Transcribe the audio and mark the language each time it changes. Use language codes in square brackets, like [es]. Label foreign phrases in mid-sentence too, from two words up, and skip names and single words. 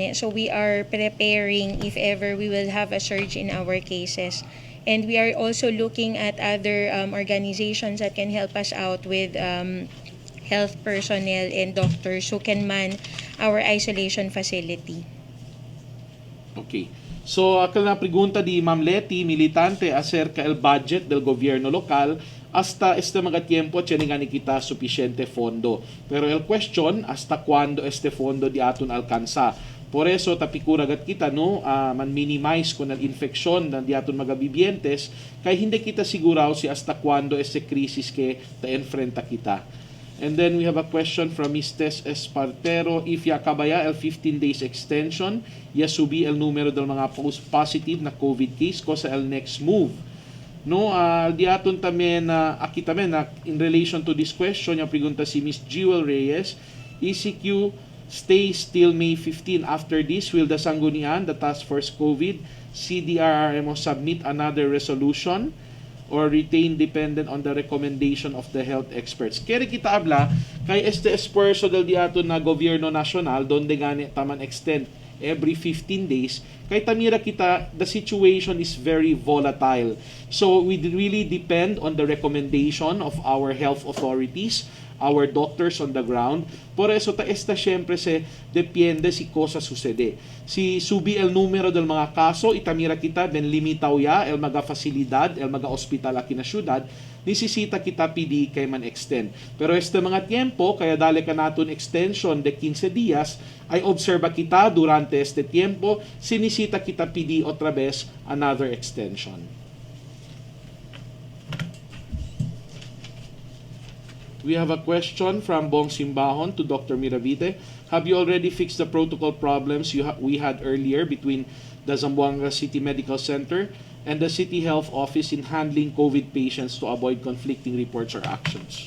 [en] So we are preparing if ever we will have a surge in our cases. And we are also looking at other organizations that can help us out with health personnel and doctors who can man our isolation facility. [cbk] Okay. So, akal na pregunta di Ma'am Leti Militante acerca el budget del gobierno local hasta este mga tiempo tiene nga ni kita suficiente fondo. Pero el question, hasta cuando este fondo di aton alcanza. Por eso, tapikuragat kita, no, man-minimize kung ang infeksyon na di aton mga bibientes, kay hindi kita siguraw si hasta cuando este krisis ke ta-enfrenta kita. [en] And then we have a question from Ms. [cbk] Tess Espartero. If yakabaya el [en] 15 days extension, [cbk] ya subi el numero del mga positive na [en] COVID case [cbk] ko sa el [en] next move. [cbk] No, di aton tamen akitamen na [en] in relation to this question, [cbk] yung pregunta si Miss Jewel Reyes, [en] ECQ stay still May 15. After this, will the Sanggunian, the Task Force COVID, CDRRMO submit another resolution or retain dependent on the recommendation of the health experts? [cbk] Kaya kita abla, kay este esfuerzo del diato na gobyerno nasyonal, donde gani taman extend every 15 days, kay tamira kita, [en] the situation is very volatile. So we really depend on the recommendation of our health authorities, our doctors on the ground. [cbk] Por eso ta esta syempre se depende si cosa sucede. Si subi el numero del mga kaso, itamira kita ben limitaw ya el mga fasilidad, el mga ospital aki na syudad, nisisita kita pidi kay man extend. Pero este mga tiempo, kaya dali ka naton extension de 15 días, ay obserba kita durante este tiempo, sinisita kita pidi otra vez [en] another extension. We have a question from Bong Simbahon to Dr. Miravite. Have you already fixed the protocol problems we had earlier between the Zamboanga City Medical Center and the City Health Office in handling COVID patients to avoid conflicting reports or actions?